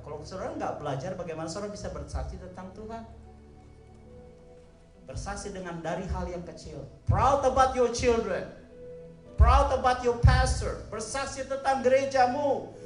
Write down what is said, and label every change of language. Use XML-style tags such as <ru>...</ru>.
<id>Kalau saudara nggak belajar, bagaimana saudara bisa bersaksi tentang Tuhan? Bersaksi dengan dari hal yang kecil.</id> <en>Proud about your children. Proud about your pastor.</en> <id>Bersaksi tentang gerejamu.</id>